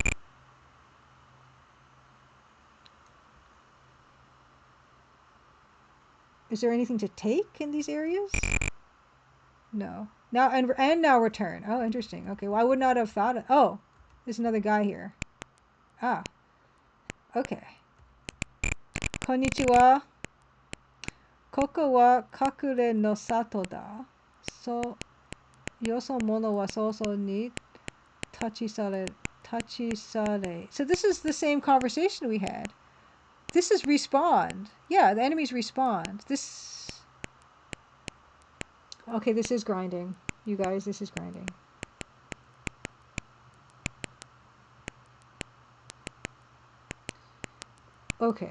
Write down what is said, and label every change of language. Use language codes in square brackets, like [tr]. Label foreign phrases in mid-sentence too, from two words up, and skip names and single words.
[en] Is there anything to take in these areas? No. Now and now return. Oh, interesting. Okay, well I would not have thought of, oh, there's another guy here. Ah. Okay. [ja] Konnichiwa. ここは隠れの里だ. そ 余所者は 早々に 立ち去れ. [en] So this is the same conversation we had. This is respawned. Yeah, the enemies respawned. This... Okay, this is grinding. You guys, this is grinding. Okay.